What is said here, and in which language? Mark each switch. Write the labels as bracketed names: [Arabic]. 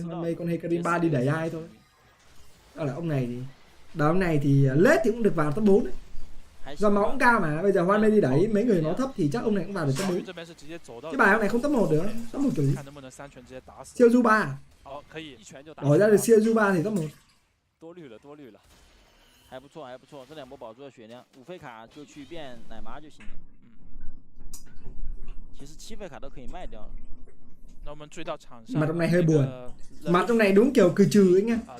[Vietnamese] Hoan Mei con Hecarim 3 đi đẩy ai thôi. Đó là ông này thì đó, ông này thì lết thì cũng được vào top 4 đấy. Do máu cũng cao mà, bây giờ Hoan Mei đi đẩy mấy người máu thấp thì chắc ông này cũng vào được top 4. Cái bài ông này không top 1 được, top 1 kiểu gì? Siêu du 3. Đổi ra được siêu du 3 thì top 1. [Chinese] 还不错，还不错，这两波保住了血量，5费卡就去变奶妈就行了。其实7费卡都可以卖掉了。 [Vietnamese] Mặt trong này hơi buồn. Mặt trong này đúng kiểu cười trừ anh em.